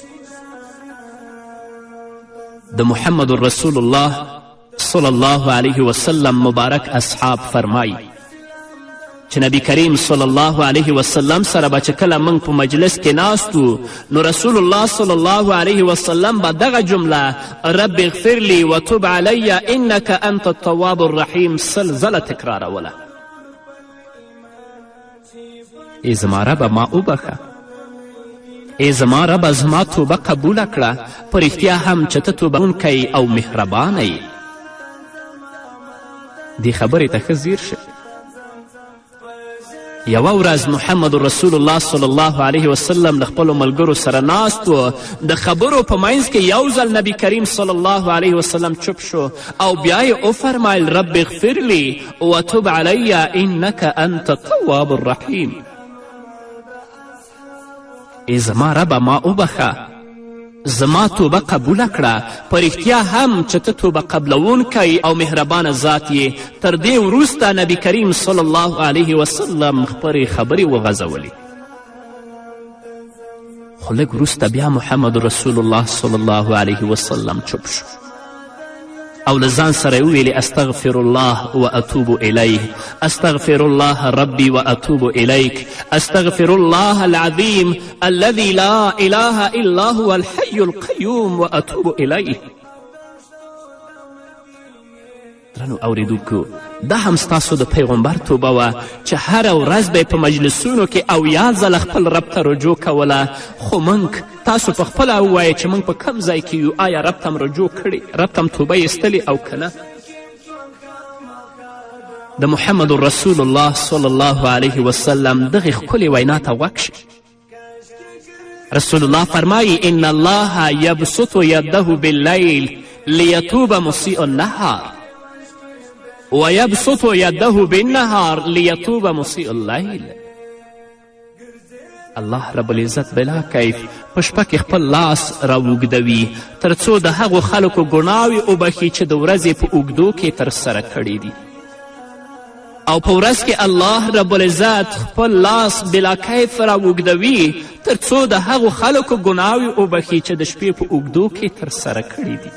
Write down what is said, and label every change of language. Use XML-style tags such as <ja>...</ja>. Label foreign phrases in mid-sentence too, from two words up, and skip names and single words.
<ps>د محمد رسول الله</ps> <ar>صلی الله علیه وسلم</ar> <ps>مبارک اصحاب فرمایی چې نبی کریم</ps> <ar>صلی الله علیه وسلم</ar> <ps>سره به چې کله موږ په مجلس کې ناست وو، نو رسول الله صلی الله علیه وسلم به دغه جمله</ps> <ar>رب اغفر لی وتوب علی انک انت التواب الرحیم</ar> <ps>100 ځله تکراروله. ای زما ربه ما وبخه، ای زما ربه زما توبه قبوله کړه، په رښتیا هم چې ته توبهونکی او مهربانه یې. دې خبرې ته ښه ځیر شه. یوه ورځ محمد رسول الله</ps> <ar>صلی الله علیه وسلم</ar> <ps>له خپلو ملګرو سره ناست و. د خبرو په منځ کې یو ځل نبی کریم</ps> <ar>صلی الله علیه وسلم</ar> <ps>چپ شو او بیا یې وفرمیل</ps> <ar>رب اغفر لی وتب علی انک انت التواب الرحیم.</ar> <ps>ای زما ربه ما وبخه، زما توبه قبوله کړه، په رښتیا هم چې ته توبه قبلونکی او مهربانه ذات یې. تر دې وروسته نبی کریم</ps> <ar>صلی الله علیه وسلم</ar> <ps>خپلې خبرې وغځولې. خو لږ وروسته بیا محمد رسول الله</ps> <ar>صلی الله علیه وسلم</ar> <ps>چپ شو او له ځان سره یې وویلې</ps> <ar>استغفر الله و اتوب الیه، استغفر الله ربی و اتوب الیک، استغفر الله العظیم الذي لا اله الا هو الحی القیوم و اتوب الیه.</ar> <ps>درنو اوریدونکو، دا هم ستاسو د پیغمبر توبه وه چې هره ورځ به یې په مجلسونو کې اویا ځله خپل رب ته رجوع کوله. خو موږ تاسو په خپله ووایئ چې موږ په کم ځای کې یو؟ آیا رب ته م رجوع کړې، رب ته م توبه ایستلې او که نه؟ د محمد رسول الله</ps> <ar>صلی الله علیه وسلم</ar> <ps>دغې ښکلې وینا ته غوږ شئ.</ps> <ar>رسول الله فرمایي ان الله یبسط یده باللیل لیتوب مسیء النهار ویبسط یده بالنهار لیتوب مسیء اللیل.</ar> <ps>الله رب العزت</ps> <ar>بلا کیف</ar> <ps>په شپه کې خپل لاس راوږدوي تر څو د هغو خلکو ګناوې وبخي چې د ورځې په اوږدو کې ترسره کړي دي. او په ورځ کې الله رب العزت خپل لاس</ps> <ar>بلا کیف</ar> <ps>راوږدوي تر څو د هغو خلکو ګناوې وبخي چې د شپې په اوږدو کې ترسره کړي دي.</ps>